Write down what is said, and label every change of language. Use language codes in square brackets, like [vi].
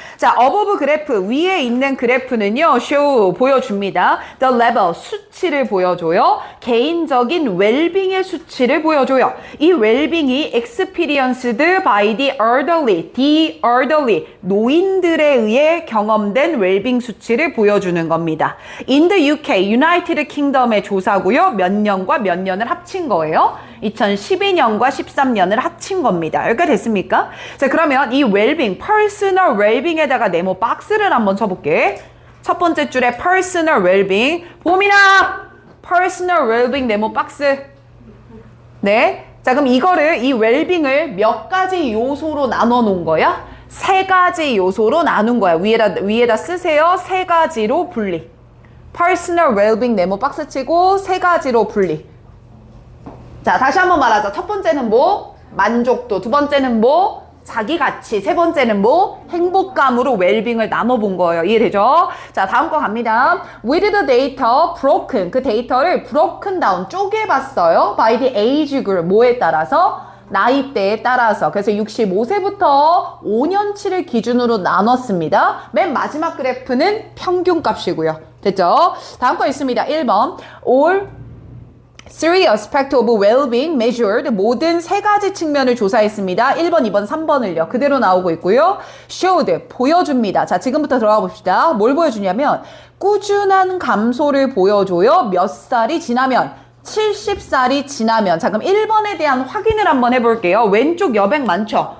[ko] 자, above 그래프, 위에 있는 그래프는요, show, 보여줍니다. [en] The level, [ko] 수치를 보여줘요. 개인적인 웰빙의 수치를 보여줘요. 이 웰빙이 [en] experienced by the elderly, [ko] 노인들에 의해 경험된 웰빙 수치를 보여주는 겁니다. [en] In the UK, United Kingdom의 조사고요. [ko] 몇 년과 몇 년을 합친 거예요. 2012년과 13년을 합친 겁니다. 여기까지 됐습니까? 자, 그러면 이 웰빙, personal 웰빙에다가 네모 박스를 한번 쳐볼게. 첫 번째 줄에 personal 웰빙. 봄이나 personal 웰빙 네모 박스. 네. 자, 그럼 이 웰빙을 몇 가지 요소로 나눠 놓은 거야? 3가지 요소로 나눈 거야. 위에다 쓰세요. 3가지로 분리. personal 웰빙 네모 박스 치고 3가지로 분리. 자, 다시 한번 말하자. 첫 번째는 뭐? 만족도. 두 번째는 뭐? 자기 가치. 세 번째는 뭐? 행복감으로 웰빙을 나눠본 거예요. 이해되죠? 자, 다음 거 갑니다. [en] With the data broken. [ko] 그 데이터를 [en] broken down, [ko] 쪼개봤어요. [en] By the age group. [ko] 뭐에 따라서? 나이대에 따라서. 그래서 65세부터 5년치를 기준으로 나눴습니다. 맨 마지막 그래프는 평균값이고요. 됐죠? 다음 거 있습니다. 1번. [en] All three aspects of well-being measured. [ko] 모든 세 가지 측면을 조사했습니다. 1번, 2번, 3번을요. 그대로 나오고 있고요. showed. 보여줍니다. 자, 지금부터 들어가 봅시다. 뭘 보여주냐면 꾸준한 감소를 보여줘요. 몇 살이 지나면? 70살이 지나면. 자, 그럼 1번에 대한 확인을 한번 해볼게요. 왼쪽 여백 많죠?